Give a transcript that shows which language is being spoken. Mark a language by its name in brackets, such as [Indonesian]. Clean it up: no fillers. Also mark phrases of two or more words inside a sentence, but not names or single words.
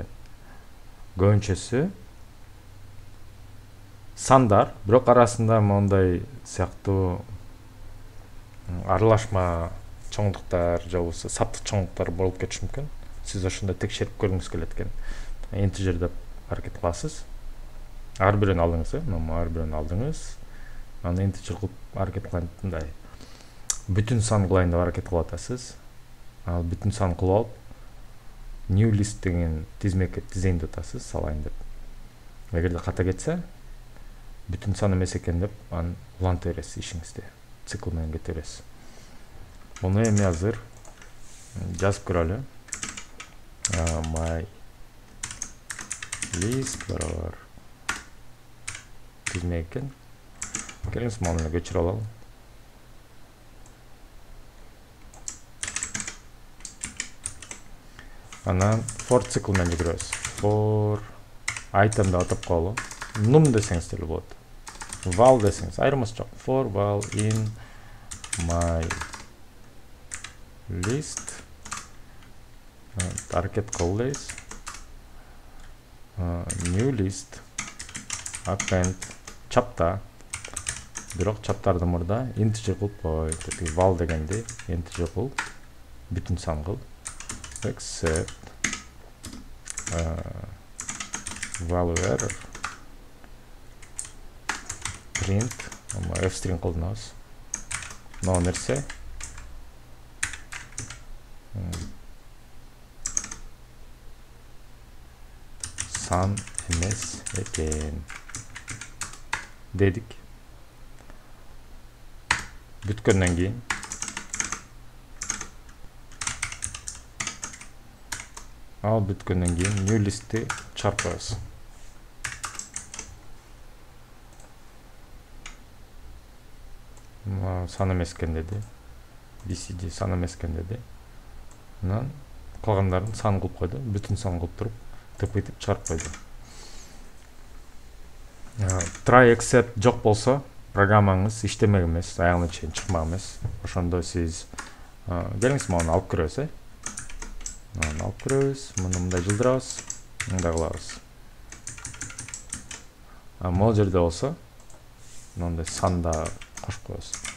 [Kyrgyz] Көбүнчөсү сандар, бирок арасында мондай сыяктуу аралашма чоңдуктар же болбосо саптык чоңдуктар болуп кетиши мүмкүн. Сиз ошондо текшерип көргүңүз келет экен. Интежер деп аракет кыласыз. Ар бирөөнү алдыңыз, ар бирөөнү алдыңыз. Аны интежер кылып аракет кылганда бүтүн сан кылайын деп аракет кылып атасыз. Ал бүтүн сан кылып алып, [English] new list [Kyrgyz] деген тизмекке тизейин деп атасыз, салайын деп. Эгерде ката кетсе, бүтүн сан эмес экен деп аны уланта бересиз ишиңизде. Цикл менен кете бересиз. Муну эми азыр жазып көрөлү. [English] My list [Kyrgyz] бар. Тизмек экен. Келиңиз муну көчүрүп алалы. Анан for цикл менен жүгүрөбүз. [English] For item [Kyrgyz] деп атап коелу. Num десеңиз деле болот. Val десеңиз айырмасы жок. [English] For val in my list. [Kyrgyz] Аракет кылабыз. [English] New list. [Kyrgyz] Append чапта. Бирок чаптарды мурда integer кылып кой. Val дегенди integer кыл. Бүтүн сан кыл. [English] Except value error print f-string кылдыңыз. [Kyrgyz] Но нерсе сан эмес экен дедик. Бүткөндөн кийин ал бүткөндөн кийин [English] new list'ти [Kyrgyz] чарпабыз. Сан эмес экен деди. BCD сан эмес экен деди. Анан калгандарын сан кылып койду. Бүтүн сан кылып туруп, тыпыйтып чыгарып койду. [English] Try except [Kyrgyz] жок болсо, программаңыз иштемек эмес, аягына чейин чыкмак эмес. Ошондо сиз келиңиз муну алып көрөбүз, Муну алып көрөбүз, муну мындай жылдырабыз, мындай кылабыз. Могул жерде болсо, мындай санда кошуп коебуз.